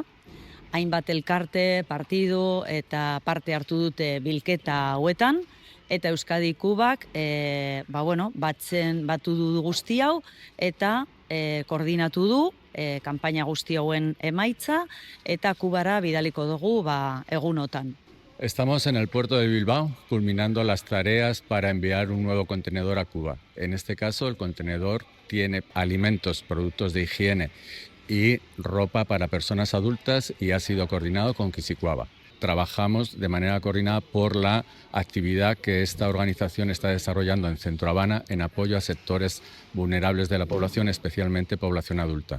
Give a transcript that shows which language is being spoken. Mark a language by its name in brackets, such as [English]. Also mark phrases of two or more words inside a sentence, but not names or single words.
[Basque] Hainbat elkarte, partidu eta parte hartu dute bilketa hauetan, eta Euskadi Kubak batu du guzti hau eta koordinatu du kanpaina guzti hauen emaitza eta Kubara bidaliko dugu egunotan. [Spanish] Estamos en el puerto de Bilbao culminando las tareas para enviar un nuevo contenedor a Cuba. En este caso, el contenedor tiene alimentos, productos de higiene y ropa para personas adultas y ha sido coordinado con Quisikuaba. Trabajamos de manera coordinada por la actividad que esta organización está desarrollando en Centro Habana en apoyo a sectores vulnerables de la población, especialmente población adulta.